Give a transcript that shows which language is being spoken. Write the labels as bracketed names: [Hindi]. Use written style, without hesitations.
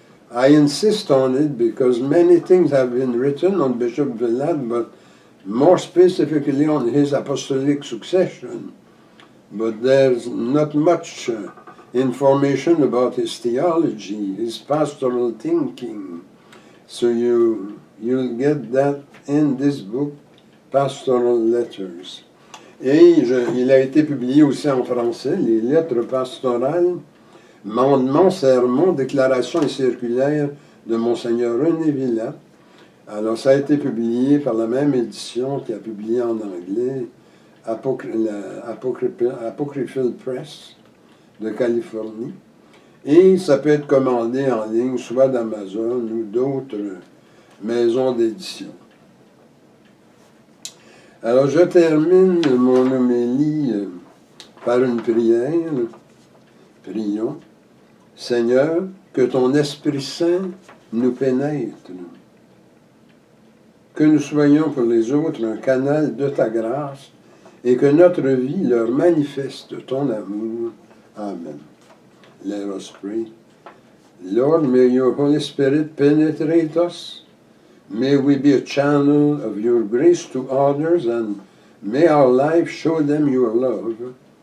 [English] I insist on it because many things have been written on Bishop Villatte, but more specifically on his apostolic succession. But there's not much information about his theology, his pastoral thinking. So you'll get that in this book, Pastoral Letters. [French] Et il a été publié aussi en français, les lettres pastorales, mandements, sermons, déclarations et circulaires de Monseigneur René Villatte. Alors, ça a été publié par la même édition qui a publié en anglais, Apocryphal Press de Californie. Et ça peut être commandé en ligne, soit d'Amazon ou d'autres maisons d'édition. Alors, je termine mon homélie par une prière. Prions. Seigneur, que ton Esprit Saint nous pénètre, que nous soyons pour les autres un canal de ta grâce et que notre vie leur manifeste ton amour. [English] Amen. Let us pray. Lord, may your Holy Spirit penetrate us. May we be a channel of your grace to others, and may our life show them your love.